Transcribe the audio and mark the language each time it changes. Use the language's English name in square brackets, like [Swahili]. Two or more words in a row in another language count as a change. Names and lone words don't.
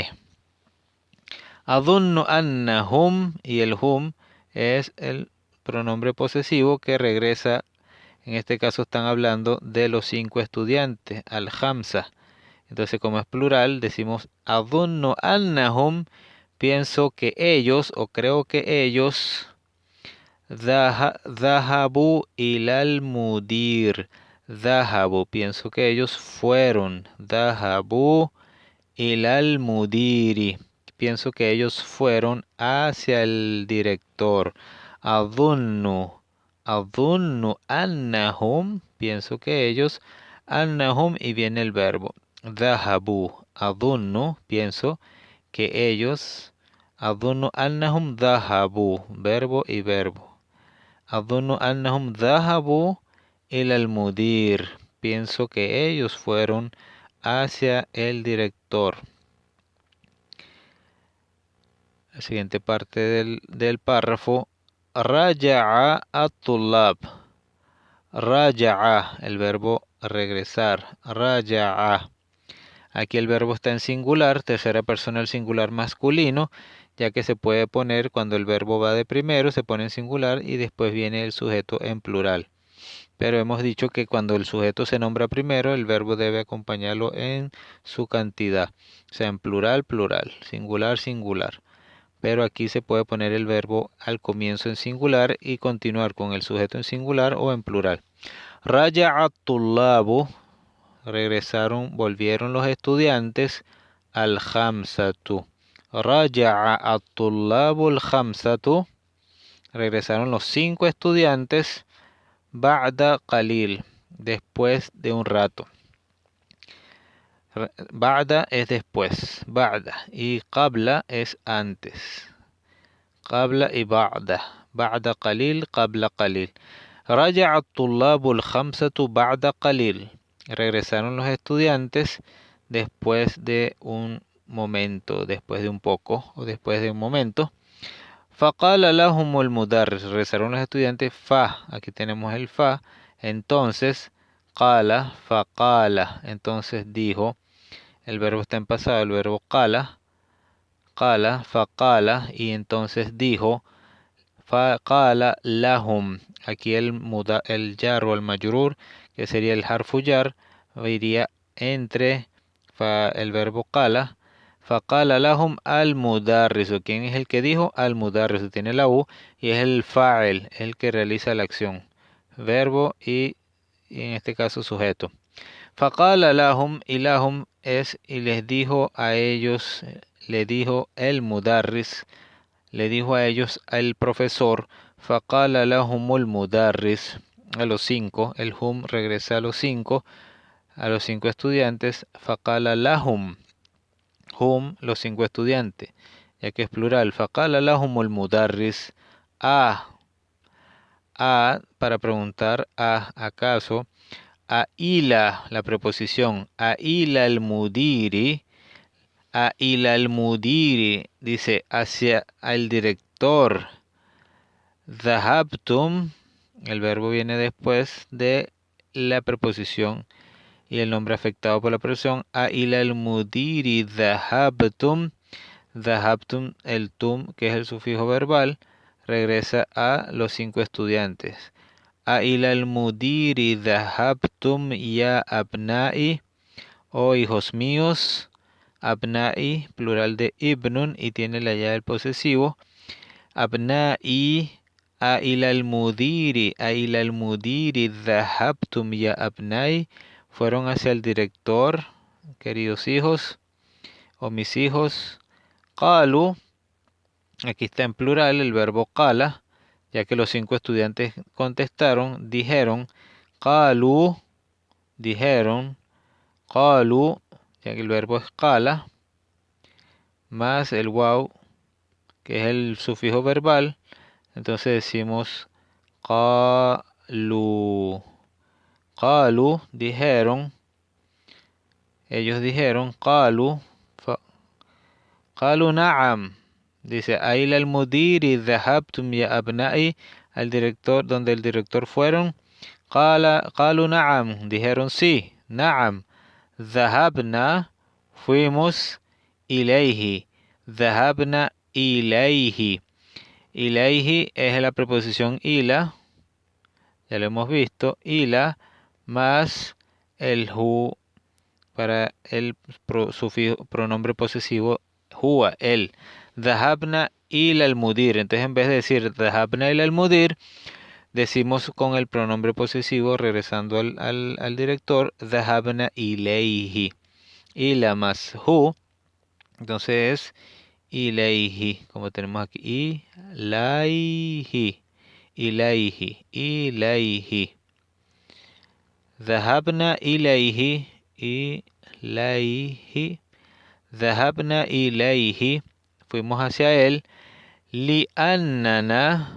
[Arabic] أظن أنهم [Spanish] y el hum es el pronombre posesivo que regresa. En este caso están hablando de los 5 estudiantes, [Arabic] الهمزة. [Spanish] Entonces como es plural decimos [Arabic] أظن أنهم, [Spanish] pienso que ellos o creo que ellos [Arabic] ذهبوا إلى المدير. [Spanish] Dhahabu, pienso que ellos fueron. [Arabic] ذهبوا إلى المدير. [Spanish] Pienso que ellos fueron hacia el director. [Arabic] أظن. أظن أنهم. [Spanish] Pienso que ellos. Annahum y viene el verbo. [Arabic] ذهبوا. أظن. [Spanish] Pienso que ellos. [Arabic] أظن أنهم ذهبوا. [Spanish] Verbo y verbo. [Arabic] أظن أنهم ذهبوا إلى المدير. [Spanish] Pienso que ellos fueron hacia el director. La siguiente parte del párrafo. [Arabic] رجع الطلاب. رجع, [Spanish] el verbo regresar. Raja'a. Aquí el verbo está en singular, tercera persona del singular masculino, ya que se puede poner cuando el verbo va de primero, se pone en singular y después viene el sujeto en plural. Pero hemos dicho que cuando el sujeto se nombra primero, el verbo debe acompañarlo en su cantidad, o sea, en plural, plural, singular, singular. Pero aquí se puede poner el verbo al comienzo en singular y continuar con el sujeto en singular o en plural. [Arabic] رجع الطلاب. [Spanish] volvieron los estudiantes [Arabic] الخمسة. رجع الطلاب الخمسة. [Spanish] Regresaron los 5 estudiantes. [Arabic] بعد قليل, [Spanish] después de un rato. Ba'da es después, ba'da, y qabla es antes. [Arabic] Qabla y بعد. بعد قليل، قبل قليل. رجع الطلاب الخمسة بعد قليل. [Spanish] Regresaron los estudiantes después de un momento, después de un poco o después de un momento. [Arabic] فقال لهم المدرس. [Spanish] Regresaron los estudiantes. Fa, aquí tenemos el fa. Entonces, [Arabic] قال، فقال. [Spanish] Entonces dijo, el verbo está en pasado, el verbo qala. [Arabic] قال، فقال. [Spanish] Y entonces dijo, [Arabic] فقال لهم. [Spanish] Aquí el jar o el majrur, que sería el [Arabic] حرف جر, [Spanish] iría entre el verbo qala. [Arabic] فقال لهم المدرس. [Spanish] ¿Quién es el que dijo? [Arabic] المدرس. [Spanish] Tiene la U y es el fa'il, el que realiza la acción. Verbo y en este caso sujeto. [Arabic] فقال لهم, [Spanish] y lahum es y les dijo a ellos, le dijo el mudarris, le dijo a ellos al profesor. [Arabic] فقال لهم المدرس. [Spanish] A los 5, el hum regresa a los 5 estudiantes. [Arabic] فقال لهم. [Spanish] Hum, los 5 estudiantes, ya que es plural. [Arabic] فقال لهم المدرس. [Spanish] Para preguntar acaso. [Arabic] أإلى, [Spanish] la preposición. [Arabic] أإلى المدير. أإلى المدير, [Spanish] dice hacia el director. Dhahabtum, el verbo viene después de la preposición y el nombre afectado por la preposición. [Arabic] أإلى المدير ذهبتم. [Spanish] Dhahabtum, el tum, que es el sufijo verbal, regresa a los 5 estudiantes. [Arabic] أإلى المدير ذهبتم يا أبنائي, [Spanish] oh hijos míos. Abna'i, plural de ibnun, y tiene la ya del posesivo. Abna'i. [Arabic] أإلى المدير ذهبتم يا أبنائي. [Spanish] Fueron hacia el director, queridos hijos, o mis hijos. Qalu, aquí está en plural el verbo qala, ya que los 5 estudiantes contestaron, dijeron. Qalu, dijeron. Qalu, ya que el verbo es qala, más el waw, que es el sufijo verbal. Entonces decimos qalu. Qalu, dijeron. Ellos dijeron. Qalu. [Arabic] قالوا نعم. Dice, أإلى المدير ذهبتم يا أبنائي. [Spanish] Al director, donde el director fueron. [Arabic] قالوا نعم. [Spanish] Dijeron sí. Na'am. Dhahabna. Fuimos. [Arabic] إليه. ذهبنا إليه. [Spanish] Ilayhi es la preposición ila. Ya lo hemos visto. Ila más el hu para el sufijo, pronombre posesivo huwa, él. [Arabic] ذهبنا إلى المدير. [Spanish] Entonces en vez de decir [Arabic] ذهبنا إلى المدير, [Spanish] decimos con el pronombre posesivo regresando al director. [Arabic] ذهبنا إليه. إلى más hu. [Spanish] Entonces es ilayhi, como tenemos aquí. [Arabic] إليه. إليه. إليه. ذهبنا إليه. إليه. ذهبنا إليه. [Spanish] Fuimos hacia él. Li'annana.